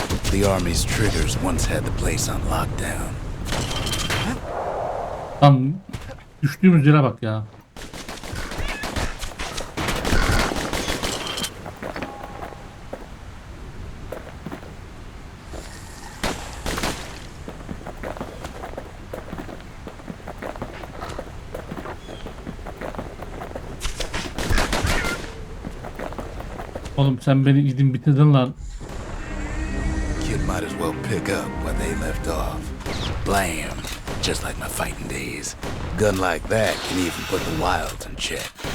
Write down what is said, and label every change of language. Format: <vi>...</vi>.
<en>The army's triggers once had the place on lockdown.</en> <tr>Tam düştüğümüz yere bak ya. Oğlum sen beni gidin bitirdin lan.</tr> <en>Kid might as well pick up where they left off. Blam! Just like my fighting days. Gun like that can even put the wilds in check.</en>